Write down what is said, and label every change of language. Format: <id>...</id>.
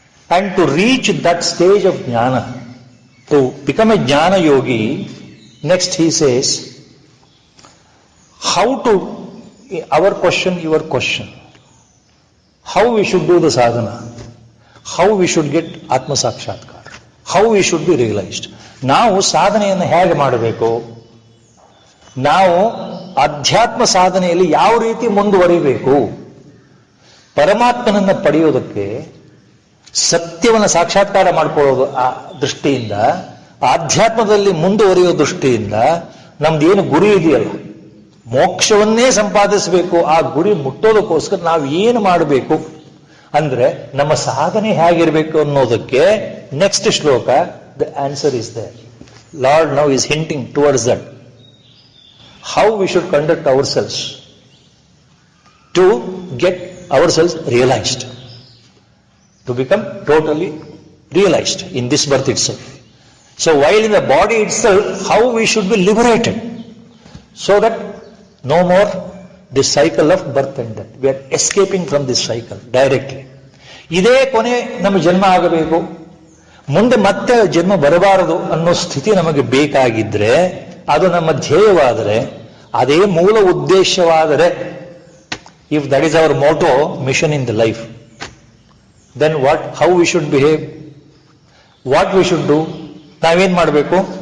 <en>And to reach that stage of jnana, to become a jnana yogi, next he says, how to, our question, your question, how we should do the sadhana, how we should get Atma Sakshatkar, how we should be realized.</en> <kn>ನಾವು ಸಾಧನೆಯನ್ನು ಹೇಗೆ ಮಾಡಬೇಕು, ನಾವು ಅಧ್ಯಾತ್ಮ ಸಾಧನೆಯಲ್ಲಿ ಯಾವ ರೀತಿ ಮುಂದುವರಿಬೇಕು, ಪರಮಾತ್ಮನನ್ನು ಪಡೆಯೋದಕ್ಕೆ ಸತ್ಯವನ್ನು ಸಾಕ್ಷಾತ್ಕಾರ ಮಾಡಿಕೊಳ್ಳೋದು ಆ ದೃಷ್ಟಿಯಿಂದ, ಆಧ್ಯಾತ್ಮದಲ್ಲಿ ಮುಂದುವರಿಯೋ ದೃಷ್ಟಿಯಿಂದ ನಮ್ದೇನು ಗುರಿ ಇದೆಯಲ್ಲ, ಮೋಕ್ಷವನ್ನೇ ಸಂಪಾದಿಸಬೇಕು, ಆ ಗುರಿ ಮುಟ್ಟೋದಕ್ಕೋಸ್ಕರ ನಾವು ಏನು ಮಾಡಬೇಕು ಅಂದ್ರೆ ನಮ್ಮ ಸಾಧನೆ ಹೇಗಿರಬೇಕು ಅನ್ನೋದಕ್ಕೆ ನೆಕ್ಸ್ಟ್ ಶ್ಲೋಕ</kn> <en>the answer is there. Lord now is hinting towards that. How we should conduct ourselves to get ourselves realized, to become totally realized in this birth itself. So while in the body itself, how we should be liberated, so that no more this cycle of birth and death. We are escaping from this cycle directly.</en> <kn>ಇದೇ ಕೊನೆ ನಮ್ಮ ಜನ್ಮ ಆಗಬೇಕು, ಮುಂದೆ ಮತ್ತೆ ಜನ್ಮ ಬರಬಾರದು ಅನ್ನೋ ಸ್ಥಿತಿ ನಮಗೆ ಬೇಕಾಗಿದ್ರೆ, ಅದು ನಮ್ಮ ಧ್ಯೇಯವಾದರೆ, ಅದೇ ಮೂಲ ಉದ್ದೇಶವಾದರೆ,</kn> <en>if that is our motto mission in the life, then how we should behave, what we should do,</en> <kn>ನಾವೇನ್ ಮಾಡಬೇಕು?</kn>